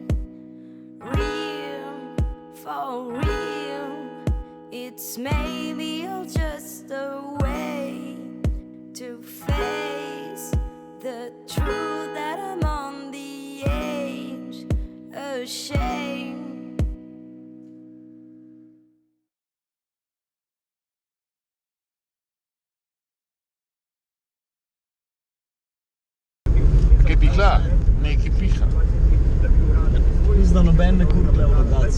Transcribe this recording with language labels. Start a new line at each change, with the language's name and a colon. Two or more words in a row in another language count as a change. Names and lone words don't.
English: Real, for real, it's maybe just a way to face the truth that I'm on the edge of shame.
Slovenian: Kaj piha? Nekaj piha. Mislim, da noben ne kurkle v lodacu.